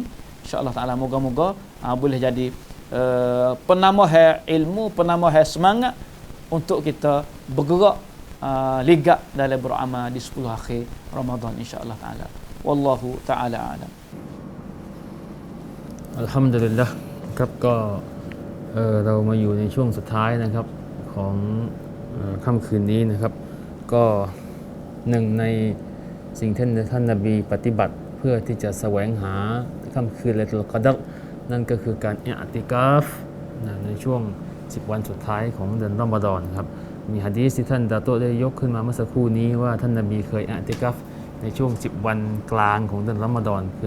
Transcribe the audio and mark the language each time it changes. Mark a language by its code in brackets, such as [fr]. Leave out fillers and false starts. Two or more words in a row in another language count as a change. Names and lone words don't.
[ar] إن شاء الله تعالى [ms] moga-moga boleh jadi penambah ilmu, penambah semangat untuk kita bergerak ligak dalam beramal di 10 akhir Ramadan [ar] إن شاء الله تعالى. والله تعالى أعلم. [th] Alhamdulillah ครับก็เรามาอยู่ในช่วงสุดท้ายนะครับของค่ำคืนนี้นะครับก็หนึ่งในสิ่ง ที่ท่านนบีปฏิบัติเพื่อที่จะแสวงหาค่ำคืนไลลัตุลกอดรนั่นก็คือการอิอ์ติกาฟในช่วง10 วันสุดท้ายของเดือนรอมฎอนครับมีหะดีษที่ท่านดาโตได้ยกขึ้นมาเมื่อสักครู่นี้ว่าท่านนบีเคยอิอ์ติกาฟในช่วง10 วันกลางของเดือนรอมฎอนคือ